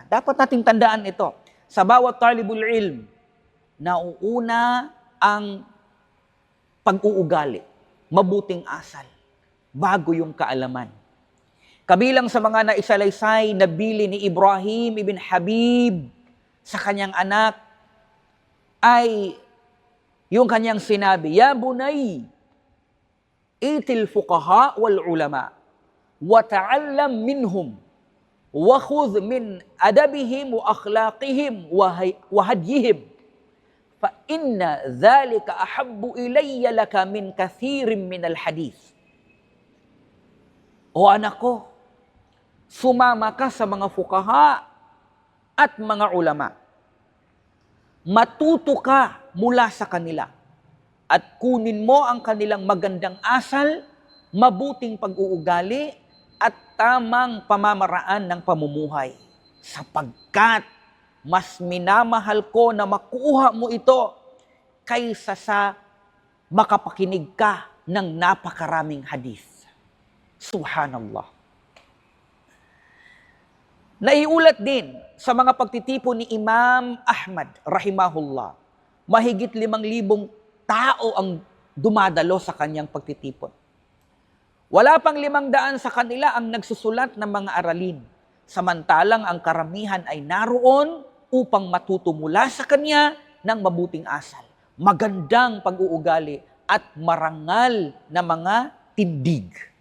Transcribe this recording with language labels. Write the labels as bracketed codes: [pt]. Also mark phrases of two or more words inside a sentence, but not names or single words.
[tl] Dapat nating tandaan ito. Sa bawat [ar] طالب العلم, [tl] nauuna ang pag-uugali, mabuting asal, bago yung kaalaman. Kabilang sa mga naisalaysay na bili ni Ibrahim ibn Habib sa kanyang anak ay yung kanyang sinabi, [ar] "يا بني ائت الفقهاء والعلماء وتعلم منهم وخذ من أدبهم وأخلاقهم وهديهم فإن ذلك أحب إلي لك من كثير من الحديث." [tl] O anak ko, sumama ka sa mga fuqaha at mga ulama. Matuto ka mula sa kanila at kunin mo ang kanilang magandang asal, mabuting pag-uugali at tamang pamamaraan ng pamumuhay. Sapagkat mas minamahal ko na makuha mo ito kaysa sa makapakinig ka ng napakaraming hadith. Subhanallah. Naiulat din sa mga pagtitipon ni Imam Ahmad, rahimahullah, mahigit 5,000 tao ang dumadalo sa kanyang pagtitipon. Wala pang 500 sa kanila ang nagsusulat ng mga aralin, samantalang ang karamihan ay naroon upang matuto mula sa kanya ng mabuting asal, magandang pag-uugali at marangal na mga tindig.